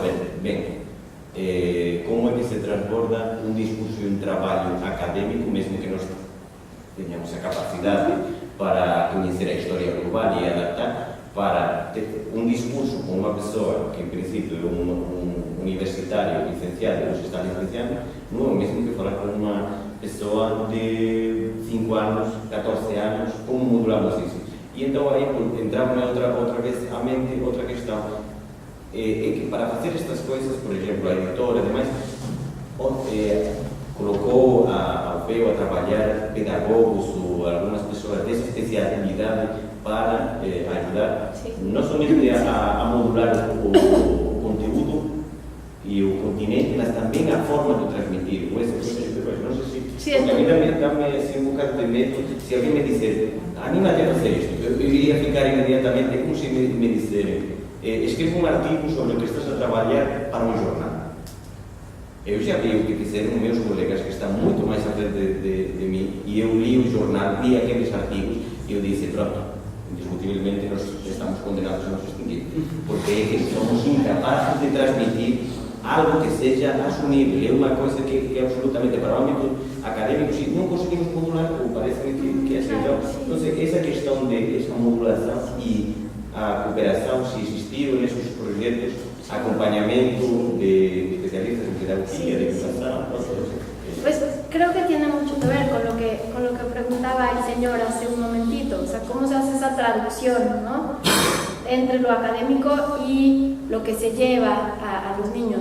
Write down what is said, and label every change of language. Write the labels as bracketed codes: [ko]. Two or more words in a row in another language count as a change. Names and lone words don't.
[gl] ben, como é que se transborda un discurso e un traballo académico, mesmo que nos teñamos a capacidade para coñecer a historia global e adaptar, para ter un discurso con unha persoa que en principio é un universitario licenciado e nos está licenciando, non é o mesmo que falar con unha persoa de 5 anos, 14 anos, como modulamos iso? E entón aí entramos outra vez a mente outra questão, é que para facer estas coisas, por exemplo, a editora e demais, colocou ao peo a trabalhar pedagogos ou algumas persoas dessa especialidade para ajudar non somente a modular o conteúdo e o continente, mas tamén a forma de transmitir. Non sei se... Porque a mí dame un bocado de medo se alguén me dice, anímate a facer isto. Eu iría ficar inmediatamente como se me dice, escribe un artigo sobre o que estás a traballar para un jornal. Eu xa vi o que fixeron meus colegas que están moito máis a frente de mí e eu li o jornal, li aqueles artigos e eu disse, pronto, indiscutiblemente nos estamos condenados a nos extinguir porque é que somos incapaces de transmitir algo que seja asumible. É unha coisa que é absolutamente para o ámbito académico, se non conseguimos modular, [pt] ou parece que é então, esa questão de esa modulação e a cooperação, se existiu nesses projetos, [es] acompañamiento de especialistas en pedagogía, de educación. Pues creo que tiene mucho que ver con lo que preguntaba el señor hace un momentito, o sea, cómo se hace esa traducción, ¿no?, entre lo académico y lo que se lleva a los niños.